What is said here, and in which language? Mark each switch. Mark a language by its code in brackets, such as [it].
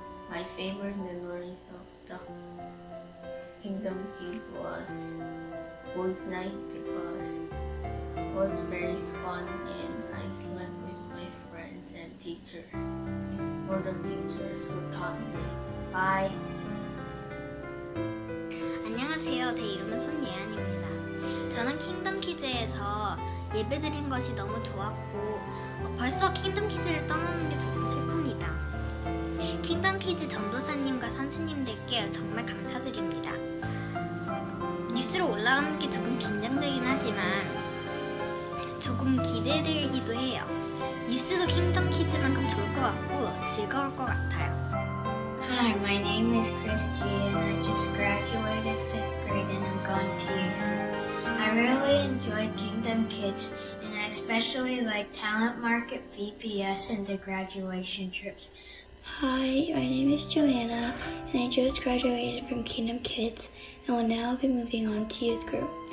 [en] My favorite memories of the Kingdom Kids was boys' night because it was very fun and I slept with my friends and teachers. It's for the teachers who taught me. Bye! [ko] 안녕하세요. 안녕하세요. 제 이름은 손예안입니다. 저는 킹덤 키즈에서 예배드린 것이 너무 좋았고 벌써 킹덤 키즈를 떠나는 게 조금 슬픕니다. 킹덤 키즈 전도사님과 선생님들께 정말 감사드립니다. 뉴스로 올라가는 게 조금 긴장되긴 하지만 조금 기대되기도 해요. 뉴스도 킹덤 키즈만큼 좋을 것 같고 즐거울 것 같아요. [en] Hi, my name is Chris G and I just graduated 5th grade and I'm going to youth group. I really enjoyed Kingdom Kids and I especially like Talent Market, VPS, and the graduation trips. Hi, my name is Joanna, and I just graduated from Kingdom Kids and will now be moving on to youth group.